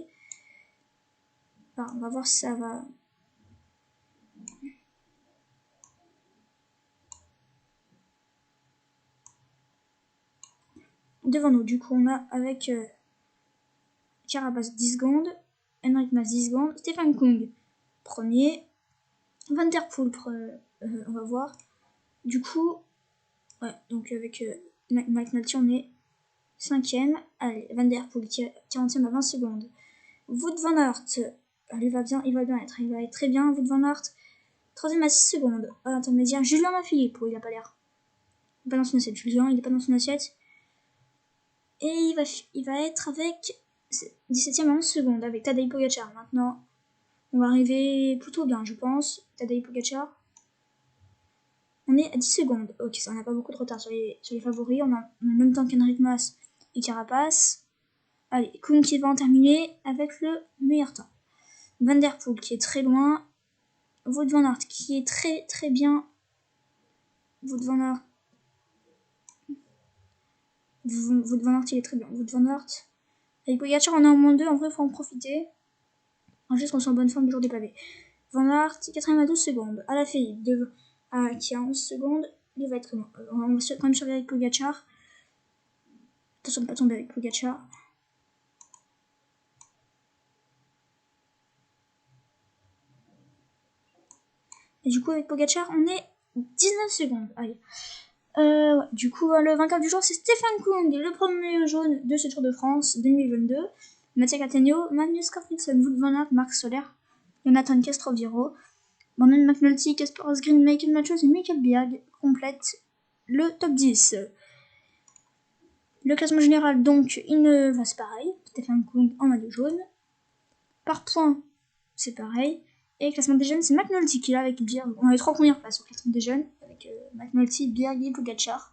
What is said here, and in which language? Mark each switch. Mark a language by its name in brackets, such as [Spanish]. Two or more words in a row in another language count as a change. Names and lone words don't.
[French] Enfin, on va voir si ça va. Devant nous, du coup, on a avec Carapaz 10 secondes, Enric Mas 10 secondes, Stefan Kung premier, Van Der Poel, on va voir. Du coup, ouais, donc avec McNulty, on est 5ème. Allez, Van Der Poel, 40ème à 20 secondes. Wout van Aert, il va être très bien. Wout van Aert, 3ème à 6 secondes. À l'intermédiaire, Julien Alaphilippe, il a pas l'air. Il est pas dans son assiette, Julien, il est pas dans son assiette. Et il va être avec 17ème à 11 secondes avec Tadej Pogacar. Maintenant, On va arriver plutôt bien, je pense. Tadej Pogacar. On est à 10 secondes. Ok, ça, on n'a pas beaucoup de retard sur les favoris. On a le même temps qu'Henrik Mas et Carapace. Allez, Koen qui va en terminer avec le meilleur temps. Van der Poel qui est très loin. Wout van Aert qui est très très bien. Wout van Aert il est très bien. Wout van Aert. Avec Pogacar on est en moins 2, en vrai il faut en profiter. Juste qu'on soit en bonne forme du jour des pavés. Van Aert, 4ème à 12 secondes. Alaphilippe qui a 11 secondes. Il va être comment on va quand même surveiller avec Pogacar. Attention de ne pas tomber avec Pogacar. Et du coup avec Pogacar on est 19 secondes. Allez. Ouais. Du coup le vainqueur du jour c'est Stefan Kung, le premier jaune de ce Tour de France 2022. Mattia Cattaneo, Magnus Cort Nielsen, Wout van Aert, Marc Soler, Jonathan Castroviro, Brandon McNulty, Casper Asgreen, Michael Matthews et Michael Bjerg complètent le top 10. Le classement général, donc, c'est pareil. Stefan Kung en maillot jaune. Par points, c'est pareil. Et le classement des jeunes, c'est McNulty qui est là avec Bjerg. On a les 3 premières places au classement des jeunes, avec McNulty, Bjerg et Pogacar.